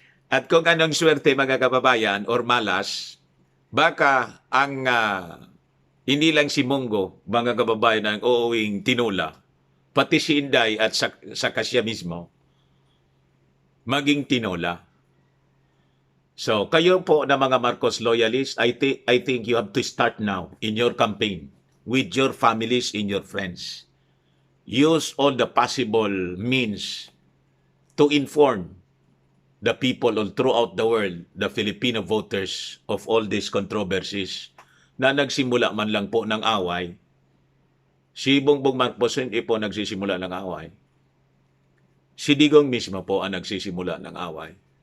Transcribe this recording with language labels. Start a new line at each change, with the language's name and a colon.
Filipino: At kung anong swerte, mga kababayan, or malas, baka ang hindi lang si Munggo, mga kababayan, ang uuwing tinula, pati si Inday at sa kasya mismo, maging tinola.
English: So,
Filipino: kayo po na mga
English: Marcos loyalists, I think you have to start now in your campaign with your families and your friends. Use all the possible means to inform the people all throughout the world, the Filipino voters, of all these controversies
Filipino: na nagsimula man lang po ng away. Si Bongbong Marcos hindi po nagsisimula ng away. Si Digong mismo po ang nagsisimula ng away.